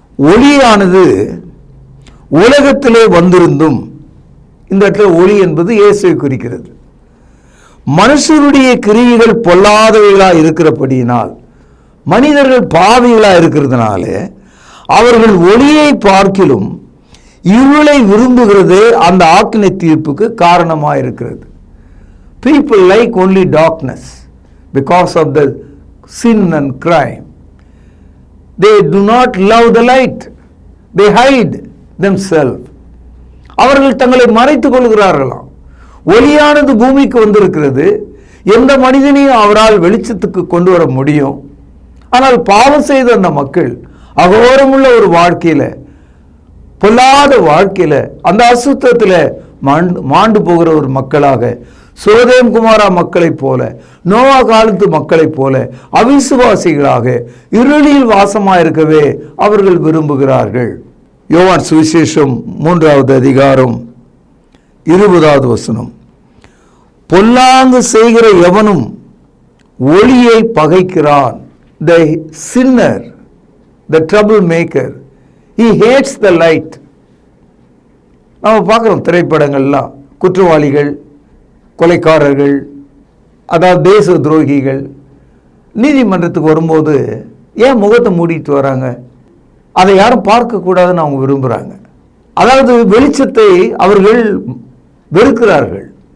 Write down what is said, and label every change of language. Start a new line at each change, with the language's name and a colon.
Tamil: ஒளியானது உலகத்திலே வந்திருந்தும், இந்த இடத்துல ஒளி என்பது இயேசுவை குறிக்கிறது, மனுஷருடைய கிரியைகள் பொல்லாதவைகளா இருக்கிறபடியினால், மனிதர்கள் பாவிகளா இருக்கிறதுனால அவர்கள் ஒளியை பார்க்கிலும் இருளை விரும்புகிறது அந்த ஆக்கினை தீர்ப்புக்கு காரணமாயிருக்கிறது.
English: People like only darkness because of the sin and crime. They do not love the light. They hide themselves.
Tamil: அவர்கள் தங்களை மறைத்துக் கொள்கிறார்களாம். ஒளியானது பூமிக்கு வந்திருக்கிறது, எந்த மனிதனையும் அவரால் வெளிச்சத்துக்கு கொண்டு வர முடியும். ஆனால் பாவம் செய்த அந்த மக்கள் அகோரமுள்ள ஒரு வாழ்க்கையில, பொல்லாத வாழ்க்கையில, அந்த அசுத்தத்துல மாண்டு போகிற ஒரு மக்களாக, சோதேம் குமாரா மக்களைப் போல, நோவா காலத்து மக்களைப் போல அவிசுவாசிகளாக இருளில் வாசமாயிருக்கவே அவர்கள் விரும்புகிறார்கள். யோவான் சுவிசேஷம் 3வது அதிகாரம் 20வது வசனம். பொல்லாங்கு செய்கிற எவனும் ஒளியை பகைக்கிறான்.
English: The sinner, the troublemaker, he hates the light.
Tamil: நம்ம பார்க்குறோம் திரைப்படங்கள்லாம், குற்றவாளிகள், கொலைக்காரர்கள், அதாவது தேச துரோகிகள் நீதிமன்றத்துக்கு வரும்போது ஏன் முகத்தை மூடிட்டு வராங்க? அதை யாரும் பார்க்கக்கூடாதுன்னு அவங்க விரும்புகிறாங்க. அதாவது வெளிச்சத்தை அவர்கள் வெறுக்கிறார்கள்.